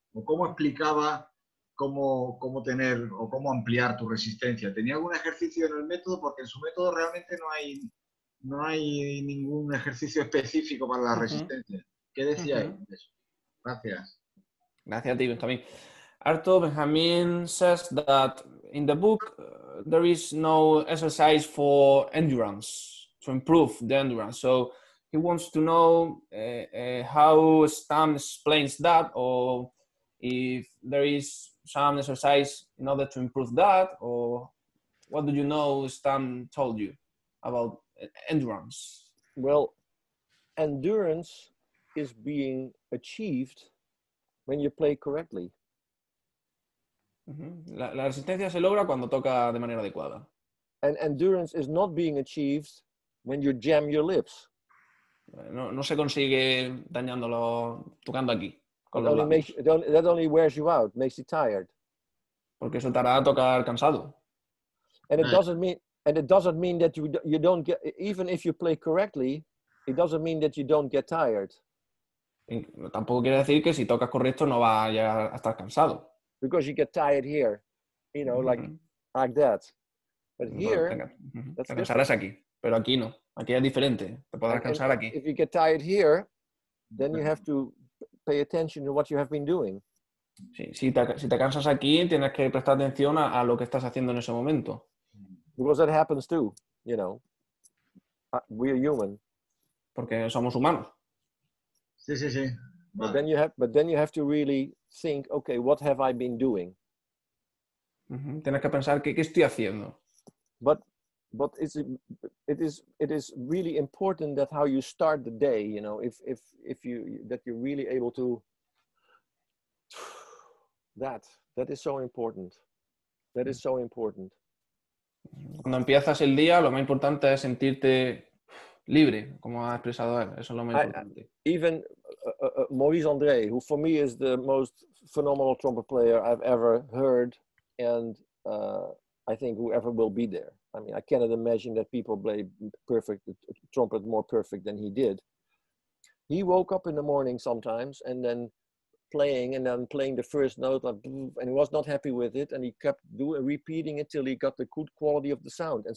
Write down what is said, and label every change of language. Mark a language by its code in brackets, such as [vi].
[es] ¿O cómo explicaba cómo tener o cómo ampliar tu resistencia? ¿Tenía algún ejercicio en el método? Porque en su método realmente no hay ningún ejercicio específico para la resistencia. ¿Qué decía él de eso? Gracias. Gracias a ti, Benjamín. [en] Arto Benjamin says that in the book there is no exercise for endurance, to improve the endurance. So he wants to know how Stamp explains that, or if there is some exercise in order to improve that, or what do you know Stamp told you about endurance? Well, endurance is being achieved when you play correctly. [es] La resistencia se logra cuando toca de manera adecuada. [en] And endurance is not being achieved when you jam your lips. [es] No se consigue tocando aquí. [en] That only wears you out, makes you tired. [es] Porque eso te hará tocar cansado. [en] And it doesn't mean that you don't get, even if you play correctly, it doesn't mean that you don't get tired. [es] Tampoco quiere decir que si tocas correcto no vas a llegar a estar cansado. [en] Because you get tired here, like that. But here, [es] te cansarás aquí, pero aquí no. Aquí es diferente. Te podrás cansar aquí. [en] If you get tired here, then you have to pay attention to what you have been doing. [es] Sí, si te cansas aquí, tienes que prestar atención a lo que estás haciendo en ese momento. [en] Because that happens too, we're human. [es] Porque somos humanos. Sí. [en] But then you have to really think, okay, what have I been doing? [es] Tienes que pensar qué estoy haciendo. [en] But it is really important that how you start the day, if you're really able to. That is so important. That is so important. [es] Cuando empiezas el día, lo más importante es sentirte libre, como ha expresado él. Eso es lo más importante. [en] Even Maurice André, who for me is the most phenomenal trumpet player I've ever heard, and I think whoever will be there. I mean, I cannot imagine that people play trumpet more perfect than he did. He woke up in the morning sometimes and then playing the first note, and he was not happy with it, and he kept repeating it till he got the good quality of the sound.